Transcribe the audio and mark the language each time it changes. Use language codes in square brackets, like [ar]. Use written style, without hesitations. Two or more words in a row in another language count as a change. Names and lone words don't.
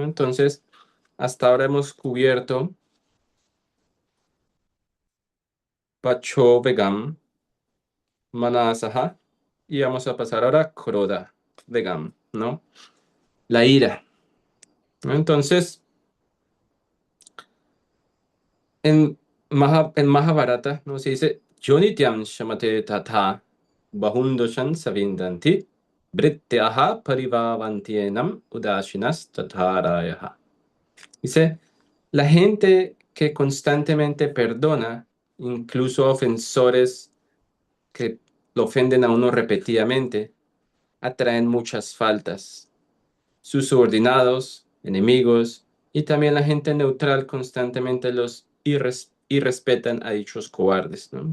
[es] Entonces, hasta ahora hemos cubierto [sa] पाचो वेगम्, [es] Manasaha, y vamos a pasar ahora a [sa] क्रोध वेगम्, [es] ¿no? La ira, ¿no? Entonces, en Mahabharata, ¿no? Se dice, [sa] योनित्यं क्षमते तात बहून्दोषान् सविन्दति भृत्याः परिभवन्त्येनम् उदासीनास् तथारयः. [es] Dice, la gente que constantemente perdona, incluso a ofensores que lo ofenden a uno repetidamente, atraen muchas faltas. Sus subordinados, enemigos y también la gente neutral constantemente los irrespetan a dichos cobardes, ¿no?